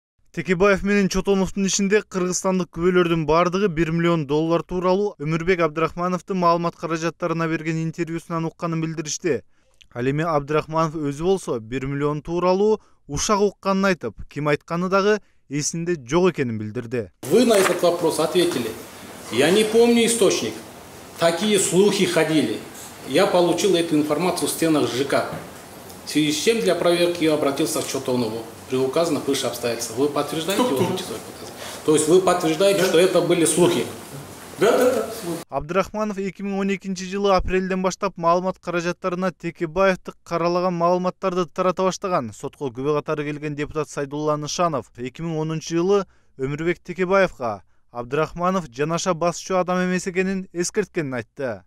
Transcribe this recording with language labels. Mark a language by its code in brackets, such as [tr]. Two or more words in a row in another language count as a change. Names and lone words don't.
[ky] Текебаев менен Чотоновдун ишинде кыргызстандык күбөлөрдүн бардыгы $1 миллион тууралуу Өмүрбек Абдрахмановдун маалымат каражаттарына берген интервьюсунан укканын билдиришти. Ал эми Абдрахманов өзү болсо $1 миллион тууралуу ушак укканын айтып, ким айтканы дагы эсинде жок экенин билдирди. [ru] Вы на этот вопрос ответили. Я не помню источник. Такие слухи ходили. Я получил эту информацию в стенах ЖК. В связи с чем для проверки я обратился к Чотонову при указанных выше обстоятельствах. Вы подтверждаете его свой показ? То есть вы подтверждаете, что это были слухи? Да. [ky] Абдрахманов 2012 жылы апрелден баштап маалымат каражаттарына Текебаевди каралаган маалыматтарды тарата баштаган. Сотко күбө катары келген депутат Сайдулла Нышанов 2010 жылы Өмүрбек Текебаевга Абдрахманов жанаша басчу адам эмес экенин эскерткенин айтты.